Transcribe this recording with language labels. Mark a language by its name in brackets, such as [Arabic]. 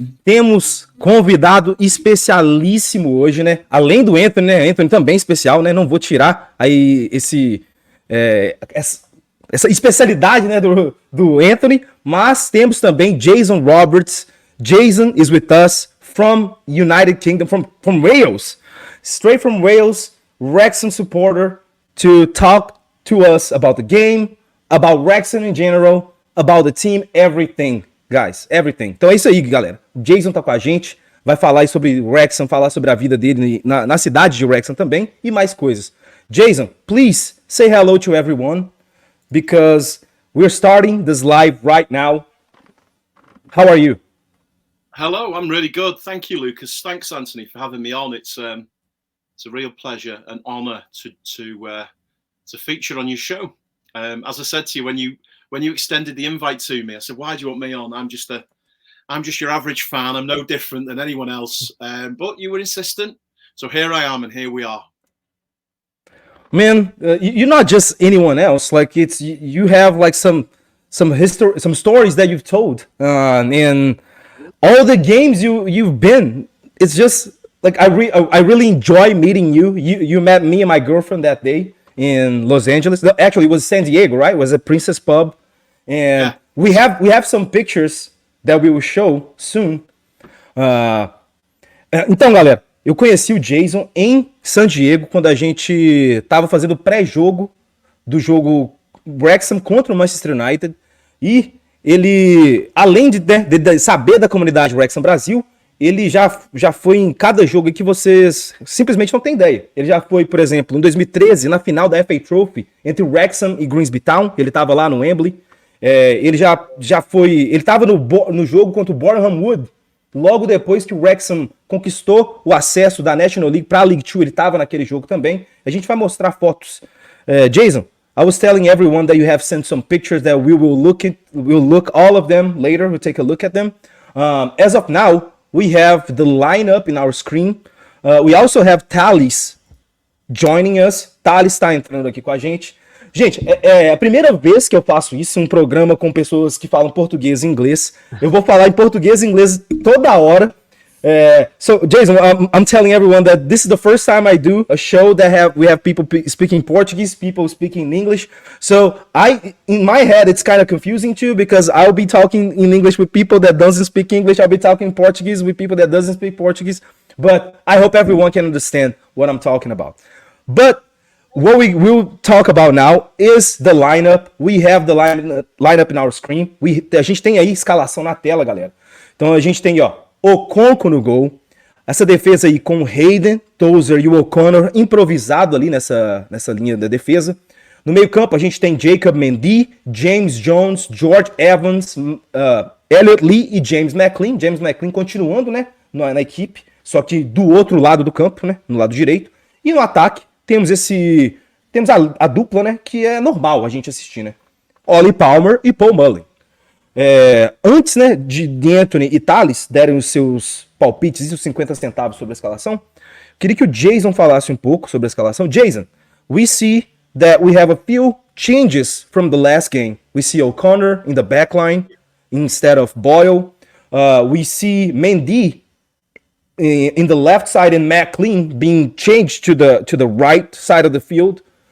[Portuguese] Temos convidado especialíssimo hoje, né? Além do Anthony, né? Anthony também especial, né? Não vou tirar aí essa especialidade, né, do Anthony, mas temos também Jason Roberts. [English] Jason is with us from United Kingdom, from Wales, straight from Wales, Wrexham supporter, to talk to us about the game, about Wrexham in general, about the team, everything, guys, everything. [Portuguese] Então é isso aí, galera. O Jason tá com a gente, vai falar sobre Wrexham, falar sobre a vida dele na cidade de Wrexham também e mais coisas. [English] Jason, please say hello to everyone because we're starting this live right now. How are you? Hello, I'm really good. Thank you, Lucas. Thanks, Anthony, for having me on. It's a real pleasure and honor to feature on your show. As I said to you when you extended the invite to me, I said, "Why do you want me on? I'm just your average fan. I'm no different than anyone else." But you were insistent, so here I am, and here we are. Man, you're not just anyone else. Like you have like some history, some stories that you've told, and all the games you've been. It's just like I really enjoy meeting you. You met me and my girlfriend that day in Los Angeles. No, actually, it was San Diego, right? It was a Princess Pub, and yeah. we have some pictures that we will show soon. [Portuguese] Então, galera, eu conheci o Jason em San Diego quando a gente tava fazendo pré-jogo do jogo Wrexham contra o Manchester United, e ele, além de saber da comunidade Wrexham Brasil, ele já foi em cada jogo que vocês simplesmente não têm ideia. Ele já foi, por exemplo, em 2013, na final da FA Trophy, entre Wrexham e Grimsby Town, ele estava lá no Wembley. Ele já foi, ele estava no jogo contra o Boreham Wood, logo depois que o Wrexham conquistou o acesso da National League para a League 2, ele estava naquele jogo também. A gente vai mostrar fotos. [English] Jason, I was telling everyone that you have sent some pictures that we'll look all of them later. We'll take a look at them. As of now, we have the lineup in our screen. We also have Thales joining us. [Portuguese] Thales está entrando aqui com a gente. Gente, é a primeira vez que eu faço isso, um programa com pessoas que falam português e inglês. Eu vou falar em português e inglês toda hora. [English] So, Jason, I'm telling everyone that this is the first time I do a show that we have people speaking Portuguese, people speaking English. So, in my head, it's kind of confusing too, because I'll be talking in English with people that doesn't speak English. I'll be talking Portuguese with people that doesn't speak Portuguese. But I hope everyone can understand what I'm talking about. But what we will talk about now is the lineup. We have the lineup in our screen. [Portuguese] A gente tem aí escalação na tela, galera. Então a gente tem, ó, Okonkwo no gol. Essa defesa aí com Hayden, Tozer e o O'Connor improvisado ali nessa linha da defesa. No meio campo a gente tem Jacob Mendy, James Jones, George Evans, Elliot Lee e James McLean. James McLean continuando, né, na equipe, só que do outro lado do campo, né, no lado direito. E no ataque temos a dupla, né, que é normal a gente assistir, né? Ollie Palmer e Paul Mullen. Antes, né, de Anthony e Thales derem os seus palpites e os 50 centavos sobre a escalação, queria que o Jason falasse um pouco sobre a escalação. [English] Jason, we see that we have a few changes from the last game. We see O'Connor in the back line instead of Boyle. We see Mendy in the left side and McLean being changed to the right side of the field.